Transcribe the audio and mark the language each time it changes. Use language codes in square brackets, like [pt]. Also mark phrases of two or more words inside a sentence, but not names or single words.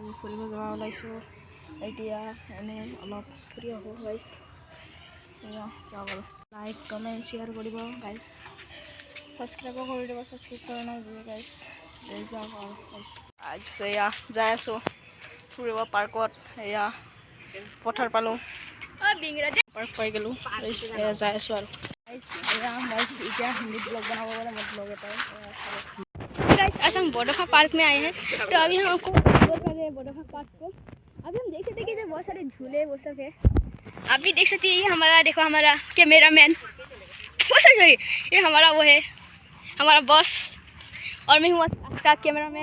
[as] ফুৰিব যাব ওলাইছোঁ এতিয়া এনে অলপ ফুৰি আহোঁ গাইছ এয়া যাওঁ বাৰু [en] like comment share [as] কৰিব গাইছ ছাবস্ক্ৰাইবো কৰি দিব ছাবস্ক্ৰাইব কৰা নাই যদি গাইছ যাওঁ আৰু গাইছ আজ এয়া যাই আছোঁ ফুৰিব পাৰ্কত এয়া পথাৰ পালোঁ পাৰ্ক পাই গ'লোঁ এয়া যাই আছোঁ আৰু এয়া মই এতিয়া [hi] हिंदी ब्लॉग बनाबो वाला मैं ब्लॉग है आज हम बोडोफा पार्क में आए हैं तो अभी हम आपको एक्सप्लोर कर रहे हैं बोडोफा पार्क को। अभी हम देख सकते हैं कि बहुत सारे झूले वो सब है। आप भी देख सकते हैं ये हमारा देखो हमारा कैमरामैन सॉरी ये हमारा वो है हमारा बॉस और मैं हूँ उसका कैमरामैन।